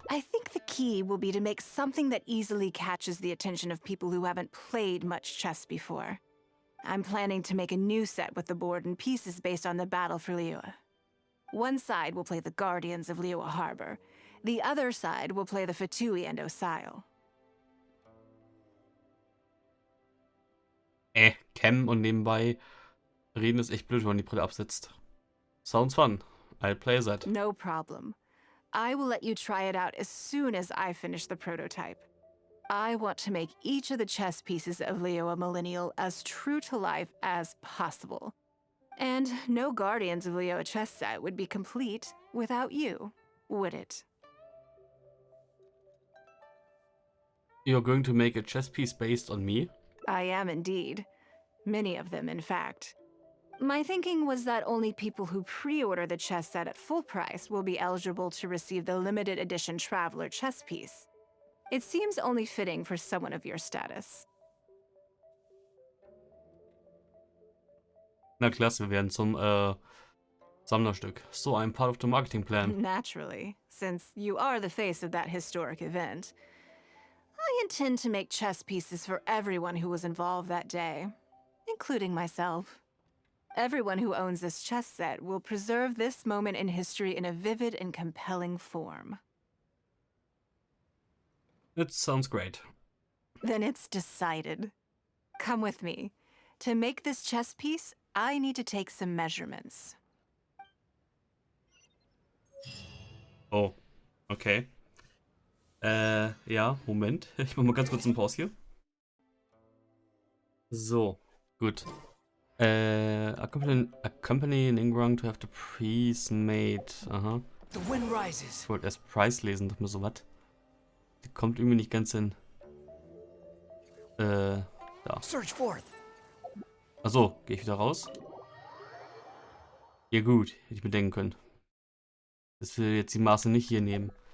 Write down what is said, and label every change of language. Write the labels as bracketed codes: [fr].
[en] I think the key will be to make something that easily catches the attention of people who haven't played much chess before. I'm planning to make a new set with the board and pieces based on the battle for Liyue. One side will play the Guardians of Liyue Harbor. The other side will play the Fatui and Osile. [de] Cam und nebenbei reden ist echt blöd, wenn man die Brille absetzt. [en] Sounds fun. I'll play that. No problem. I will let you try it out as soon as I finish the prototype. I want to make each of the chess pieces of Liyue Millennial as true to life as possible. And no Guardians of Liyue chess set would be complete without you, would it? You're going to make a chess piece based on me? I am indeed. Many of them, in fact. My thinking was that only people who pre-order the chess set at full price will be eligible to receive the limited edition Traveler chess piece. It seems only fitting for someone of your status. [de] Na klasse, wir werden zum Sammlerstück. [en] So, I'm part of the marketing plan. Naturally, since you are the face of that historic event. I intend to make chess pieces for everyone who was involved that day, including myself. Everyone who owns this chess set will preserve this moment in history in a vivid and compelling form. It sounds great. Then it's decided. Come with me. To make this chess piece, I need to take some measurements. Oh, okay. [de] Ja, Moment. Ich mach mal ganz kurz einen Pause hier. So, gut. [en] Accompany Ningrang to have the piece made. Aha. The wind rises. [de] Ich wollte erst Price lesen, doch mir so was. Die kommt irgendwie nicht ganz hin. Da. [en] Search forth. [de] Achso, gehe ich wieder raus? Ja gut, hätte ich mir denken können. Das will jetzt die Maße nicht hier nehmen.